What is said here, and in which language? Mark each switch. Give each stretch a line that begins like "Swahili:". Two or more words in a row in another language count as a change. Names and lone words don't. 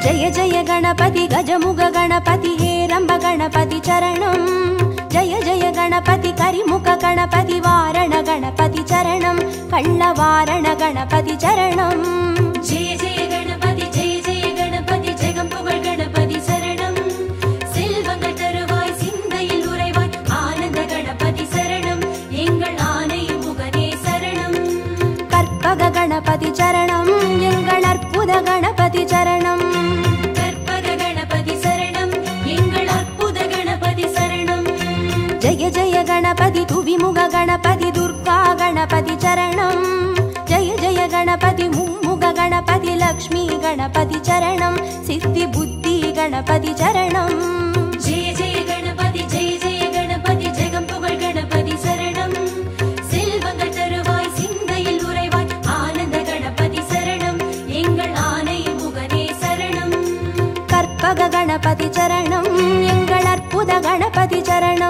Sanskrit: जय गणपति गजमुग गणपति हेरंब गणपति चरणं जय जय गणपति करिमुख गणपति वारण गणपति चरणं कल्लवारण गणपति चरणं जय जय गणपति जगंपुगळ गणपति शरणं
Tamil: செல்வங்கள் தருவாய் சிந்தையில் உறைவாய் ஆனந்த கணபதி சரணம் எங்கள் ஆணையும் முகனே சரணம் கற்பக கணபதி சரணம் எங்கள் அற்புத கணபதி சரணம் கற்பக கணபதி சரணம் எங்கள் அற்புத கணபதி சரணம்
Sanskrit: जय जय गणपति तुविमुग गणपति दुर्गा गणपति चरणं जय जय गणपति मुम्मुग गणपति लक्ष्मी गणपति चरणं सिद्धि बुद्धि गणपति चरणं जय जय गणपति जगंपुगळ गणपति शरणं
Tamil: செல்வங்கள் தருவாய் சிந்தையில் உறைவாய் ஆனந்த கணபதி சரணம் எங்கள் ஆணையும் முகனே சரணம் கற்பக கணபதி சரணம் எங்கள் அற்புத கணபதி சரணம்